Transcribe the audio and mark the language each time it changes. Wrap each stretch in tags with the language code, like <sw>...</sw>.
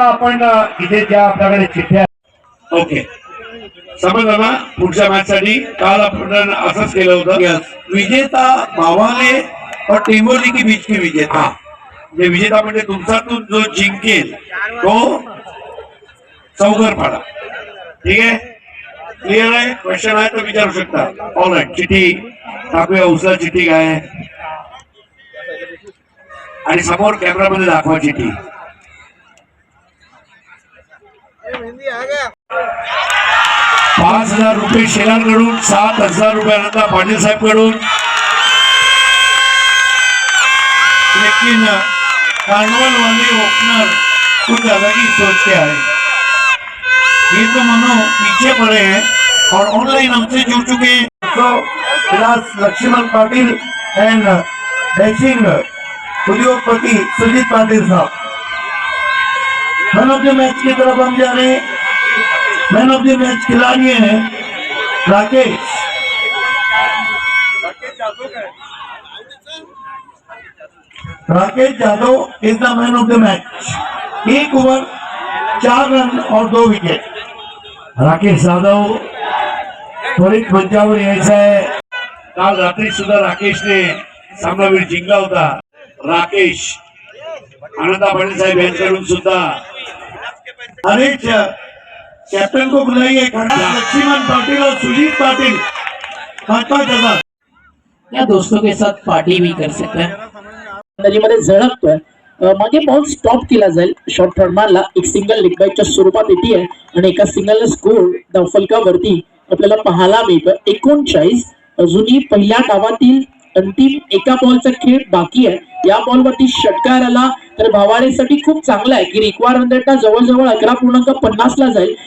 <mr>आपण इथे ज्या आपल्याकडे चिठ्ठ्या ओके समजलं ना पुढच्या मॅच साठी. काल आपण असंच केलं होतं.</mr> <hi>विजेता भावाले और टिमोली की बीच की विजेता.</hi> <mr>जे विजेता म्हणजे तुमच्यातून जो जिंकेल तो चौघर पाडा. ठीक आहे क्लिअर आहे. क्वेश्चन आहे तर विचारू शकता. ऑल राईट चिठ्ठी टाकूया. उचला चिठ्ठी काय आहे आणि समोर कॅमेरामध्ये दाखवा चिठ्ठी. 5,000 रुपये शेलारकडून, 7,000 रुपये अनंता पाटील साहेब कडून.</mr> <hi>लेकिन कार्निवल वाले ओपनर कुछ अलग ही सोच के आए. ये तो मानो पीछे पड़े हैं और ऑनलाइन हमसे जुड़ चुके हैं. तो विलास लक्ष्मण पाटिल एंड डैशिंग उद्योगपति सुजीत पाटिल साहब. मैन ऑफ द मैच की तरफ हम जा रहे हैं. मैन ऑफ द मैच खिलाड़ी हैं Rakesh.</hi> <en>Rakesh Yadav is the man of the match.</en> <hi>1 over 4 run और 2 विकेट.</hi> <mr>राकेश जाधव त्वरित मंचावर यायचा आहे. काल रात्री सुद्धा राकेशने सामनावीर जिंकला होता. राकेश आनंदा पाटील साहेब यांच्याकडून सुद्धा.</mr> <hi>अरे कैप्टन को बुलाइए. लक्ष्मण पाटिल और सुजीत पाटिल 5-5 हजार. या दोस्तों के साथ पार्टी भी कर सकते हैं.</hi> <mr>मध्ये झळकतोय. मागे बॉल स्टॉप केला जाईल. शॉर्ट फॉर्माला एक सिंगल लेग बायच्या स्वरूपात येते आणि एका सिंगल स्कोर धावफलकावरती आपल्याला पाहायला मिळतं. 39. अजूनही पहिल्या डावातील अंतिम एका बॉलचा खेळ बाकी आहे. या बॉलवरती षटकार आला तर भावाडेसाठी खूप चांगला आहे की रिक्वायरमेंटला जवळजवळ 11.50 ला जाईल.</mr>